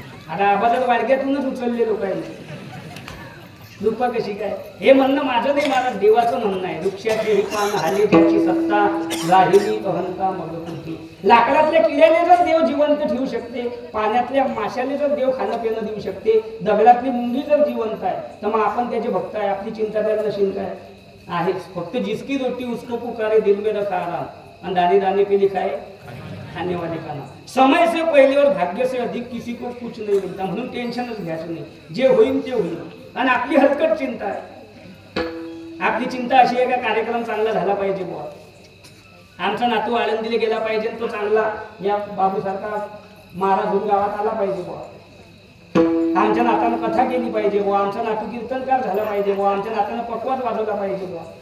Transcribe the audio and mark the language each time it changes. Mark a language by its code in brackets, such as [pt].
[mr] आता आबाला वाडग्यातूनच उचलले लोकांनी. कृपा कशी काय, हे म्हणणं माझं नाही, मला देवाचं म्हणणं आहे. वृक्षाची पान हाली त्याची सत्ता, राहिली अहंता मग कृती. लाकडातल्या किड्याने जर देव जिवंत ठेवू शकते, पाण्यातल्या माशाने जर देव खाणं पिणं देऊ शकते, दगडातली मुंगी जर जिवंत आहे, तर मग आपण त्याचे भक्त आहे. आपली चिंता त्याला नशीन काय आहेच. फक्त [hi] जिसकी रोटी उसको पुकारे दिल में रखा आराम, [mr] आणि [hi] दाने दाने पे लिखा है खाने वाले का नाम. समय से पहले और भाग्य से अधिक किसी को कुछ नहीं मिलता. [mr] म्हणून टेन्शनच घ्यायचं नाही, जे होईल ते होईल. आणि आपली हलकट चिंता आहे. आपली चिंता अशी आहे का कार्यक्रम चांगला झाला पाहिजे बुवा, आमचा नातू आळंदीला गेला पाहिजे, तो चांगला या बाबूसारखा महाराज होऊन गावात आला पाहिजे बुवा, आमच्या नातानं कथा केली पाहिजे बुवा, आमचा नातू कीर्तनकार झाला पाहिजे बुवा, आमच्या नातानं पकवाज वाजवला पाहिजे बुवा.